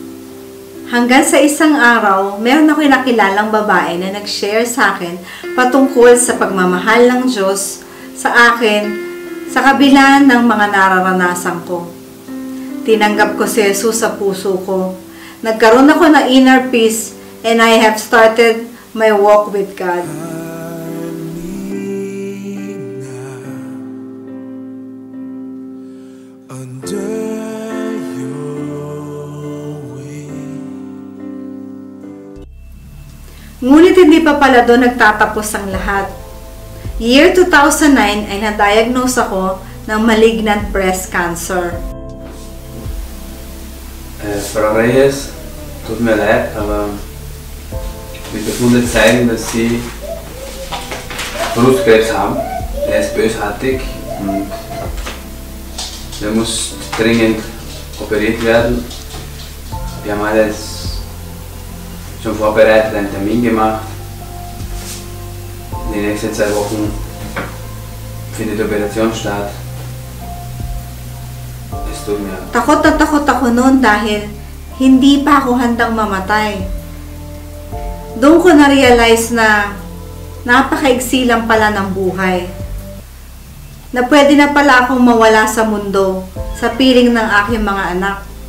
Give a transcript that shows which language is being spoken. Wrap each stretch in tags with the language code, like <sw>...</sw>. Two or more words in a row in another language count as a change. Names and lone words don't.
<tl>Hanggang sa isang araw, meron ako'y nakilalang babae na nag-share sa akin patungkol sa pagmamahal ng Diyos sa akin sa kabila ng mga nararanasan ko. Tinanggap ko si Jesus sa puso ko. Nagkaroon ako ng</tl> <en>inner peace and I have started my walk with God.</en> <tl>Ngunit hindi pa pala doon nagtatapos ang lahat. Year 2009 ay na-diagnose ako ng</tl> <en>malignant breast cancer.</en> <de>Frau Reyes, tut mir leid, aber die Befunde zeigen, dass Sie Brustkrebs haben. Er ist bösartig und er muss dringend operiert werden. Wir haben alles schon vorbereitet, einen Termin gemacht. In den nächsten 2 Wochen findet die Operation statt. Es tut mir.</de> <tl>Takot na takot ako noon dahil hindi pa ako handang mamatay. Doon ko na-realize na napakaigsi lang pala ng buhay. Na pwede na pala akong mawala sa mundo sa piling ng aking mga anak.</tl>